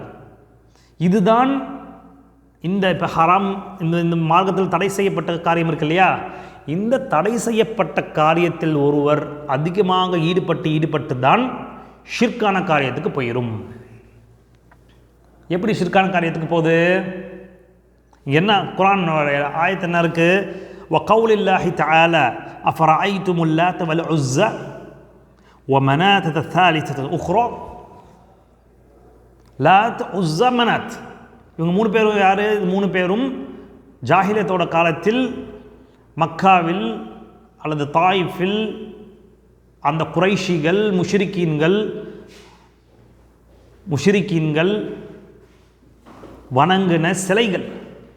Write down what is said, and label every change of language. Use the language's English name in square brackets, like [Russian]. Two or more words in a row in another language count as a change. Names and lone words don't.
[Tamil] இதுதான் இப்போ ஹராம், இந்த மார்க்கத்தில் தடை செய்யப்பட்ட காரியம் இருக்கு இல்லையா, இந்த தடை செய்யப்பட்ட காரியத்தில் ஒருவர் அதிகமாக ஈடுபட்டு தான் ஷிர்கான காரியத்துக்கு போயிடும். எப்படி ஷிர்கான காரியத்துக்கு போகுது? என்ன குர்ஆன் ஆயத்து என்ன இருக்கு? [Arabic] وقول الله تعالى أفرأيتم اللات والعزى ومناة الثالثة الأخرى. [Tamil] லாத், உஸ்ஸா, மனாத், இவங்க 3 பேரும் யார்? 3 பேரும் ஜாஹிலியத்தோட காலத்தில் மக்காவில் அல்லது தாயிஃபில் அந்த குறைஷிகள் முஷ்ரிக்கீன்கள் வணங்கின சிலைகள்.